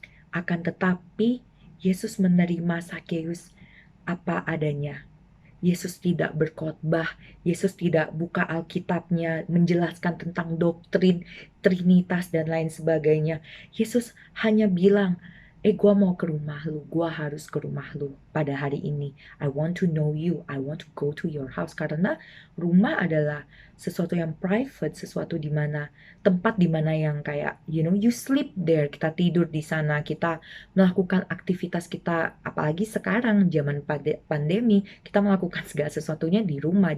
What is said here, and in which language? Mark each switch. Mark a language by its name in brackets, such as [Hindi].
[Indonesian] Akan tetapi, Yesus menerima Sakeus apa adanya. Yesus tidak berkhotbah, Yesus tidak buka Alkitabnya menjelaskan tentang doktrin, Trinitas dan lain sebagainya. Yesus hanya bilang, gua mau ke rumah lu, gua harus ke rumah lu pada hari ini. [English] I want to know you, I want to go to your house. [Indonesian] Karena rumah adalah sesuatu yang private, sesuatu di mana tempat di mana yang kayak [English] you sleep there, [Indonesian] kita tidur di sana, kita melakukan aktivitas kita, apalagi sekarang zaman pandemi, kita melakukan segala sesuatunya di rumah.